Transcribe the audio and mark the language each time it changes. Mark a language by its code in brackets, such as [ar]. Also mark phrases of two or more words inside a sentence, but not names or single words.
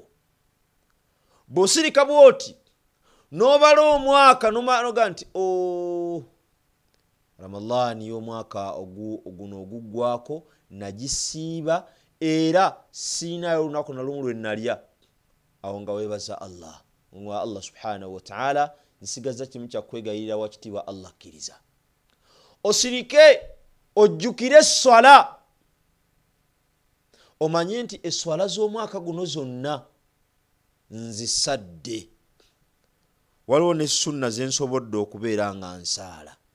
[lg] Bw'osirika bw'oti n'obala omwaka noga nti Ramadhaani y'omwaka oguno oguggwako nagisiiba era siinayo olunaku na lumu lwe nalya. Awo nga weebaza Allah. [ar] الله سبحانه وتعالى [lg] nsigaza kimu kya kwegayirira wakitiibwa Allah kkiriza. Osirike ojjukire esswala. Omanye nti esswala z'omwaka guno zonna nzisadde. Waliwo ne sunna ze nsobodde okubeera nga nsaala.